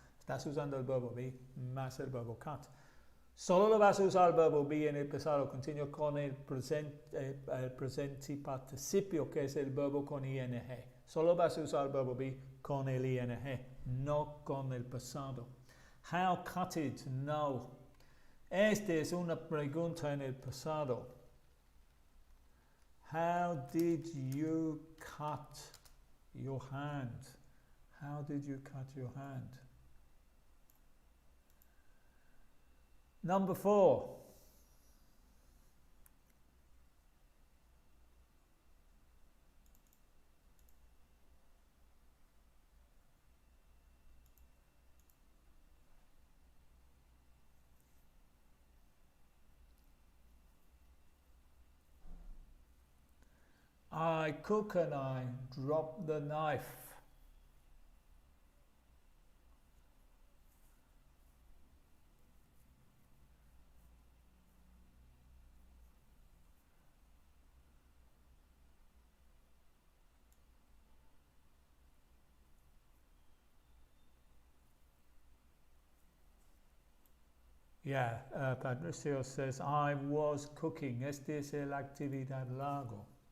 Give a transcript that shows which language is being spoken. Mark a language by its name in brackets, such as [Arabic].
[Spanish] Estás usando el verbo be más el verbo cut. Solo lo vas a usar el verbo be en el pasado continuo con el presente participio, que es el verbo con ing. Solo vas a usar el verbo be con el ing, no con el pasado. [English] How cut it? [Spanish] No. Esta es una pregunta en el pasado. [English] How did you cut your hand? How did you cut your hand? Number 4. I cook and I drop the knife. Yeah, Patricio says, I was cooking. [Spanish] Este es el actividad largo.